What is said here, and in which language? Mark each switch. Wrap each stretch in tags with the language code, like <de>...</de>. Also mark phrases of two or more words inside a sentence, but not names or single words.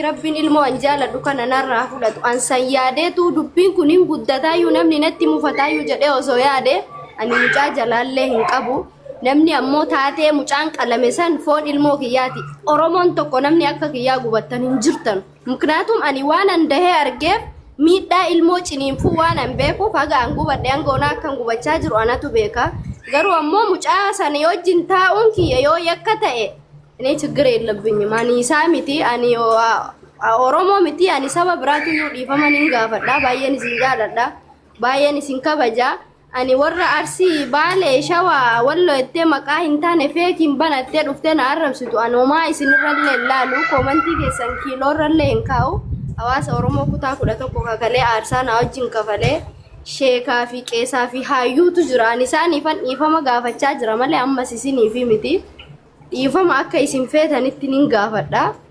<om>rabbiin ilmoo an jaaladhu kana narraa fudhatu an san yaadeetu dubbiin kun hin guddataayyuu namni natti mufataayyuu jedhee osoo yaade ani mucaa jalaallee hin qabu namni ammoo taatee mucaan qalame san foon ilmoo kiyyaati Oromoon tokko namni akka kiyyaa gubattan hin jirtan muknaatum ani waan an dahee argeef miidhaa ilmoo ciniinfuu waan an beekuuf haga an gubadhe angoonaa akkan gubachaa jiru anatu beeka garuu ammoo mucaa sana yoo wajjin taa'uun kiyya yoo yakka ta'e ini</om> <am>ችግር የለብኝም</am> <om>ani isaa miti ani Oromoo miti ani saba biraatu yoo dhiifaman hin gaafadha baay'een isin jaaladha baay'een isin kabaja ani warra Arsii Baalee Shawaa Walloo ittee maqaa hin taane feekiin banattee dhuftee na arrabsitu anomaa isinirrallee ilaalu koomantii keessan kiiloorrallee hin kaa'u hawaasa Oromoo kutaa 11 kakalee aarsaa na wajjin kafalee sheekaa fi qeesaa fi hayyuutu jira ani isaaniifan dhiifama gaafachaa jira malee ammas isiniifi miti dhiifama akka isin feetanitti nin gaafadha</om>